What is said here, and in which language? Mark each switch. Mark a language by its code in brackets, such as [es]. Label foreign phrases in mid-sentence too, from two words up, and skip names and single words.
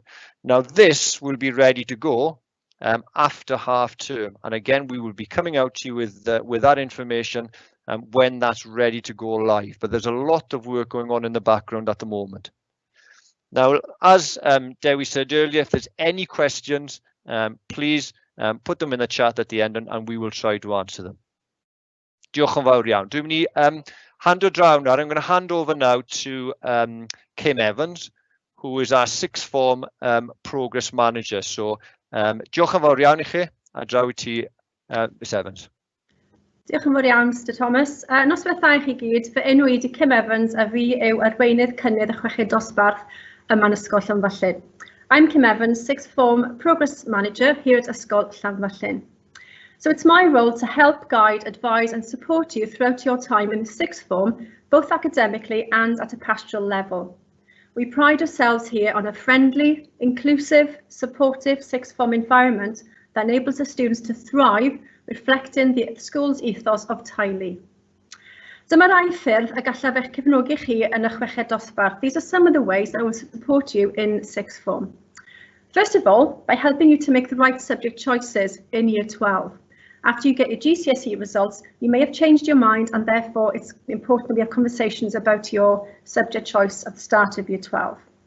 [en] Now this will be ready to go after half term, and again we will be coming out to you with that information when that's ready to go live. But there's a lot of work going on in the background at the moment. Now, as Dewi said earlier, if there's any questions, please put them in the chat at the end and we will try to answer them. [cy] Diolch yn fawr iawn. Dwi'n mynd I hand o draw now. [en] I'm going to hand over now to Kim Evans, who is our sixth form progress manager. So, [cy] diolch yn fawr iawn I chi, a draw I ti, Miss Evans. Diolch yn fawr iawn, Mr Thomas. Noswaith I chi gyd, fy enw I di Kim Evans a fi yw arweinydd cynnydd y Chweched Dosbarth yma yn Ysgol Llangollen. [en] I'm Kim Evans, sixth form progress manager here at Ysgol Llangollen. So it's my role to help, guide, advise and support you throughout your time in the sixth form, both academically and at a pastoral level. We pride ourselves here on a friendly, inclusive, supportive sixth form environment that enables the students to thrive, reflecting the school's ethos of teulu. [cy] Dyma rai ffyrdd y gallaf eich cefnogi chi yn y Chweched Dosbarth. [en] These are some of the ways that I will support you in sixth form. First of all, by helping you to make the right subject choices in Year 12. After you get your GCSE results, you may have changed your mind, and therefore it's important that we have conversations about your subject choice at the start of Year 12.